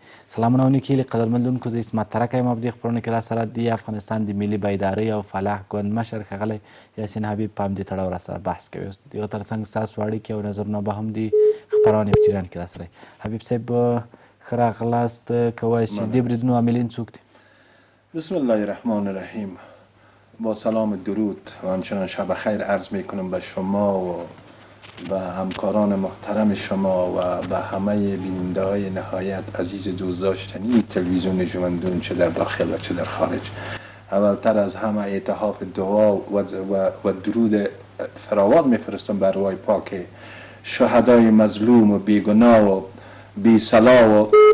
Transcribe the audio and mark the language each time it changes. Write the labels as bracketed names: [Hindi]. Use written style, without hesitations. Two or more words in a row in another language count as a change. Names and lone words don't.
[Pashto] سلامونه او نیکې له قدرمنونکو، زه عصمت ترک یم. په دې خپرونه کې راسره د افغانستان د ملي بیدارۍ او فلاح ګوند مشر ښاغلی یاسین حبیب په همدې تړاو راسره بحث کوي. دغه تر څنګ ستاسو اړیکې او نظرونه به هم د خپرونې په جریان کې راسره وي. حبیب صاحب ښه راغلاست. کولی شي د دې بریدونو عاملین څوک دي؟ [Arabic] بسم الله الرحمن الرحیم. [Persian] با سلام درود و همچنان شب خیر عرض میکنم به شما و همکاران محترم شما و به همه بیننده های نهایت عزیز دوست داشتنی تلویزیون ژوندون، چه در داخل و چه در خارج. اولتر از همه اتحاف دعا و درود فراوان میفرستم بر روی پاک شهدای مظلوم و بیگناه و بی صلاح و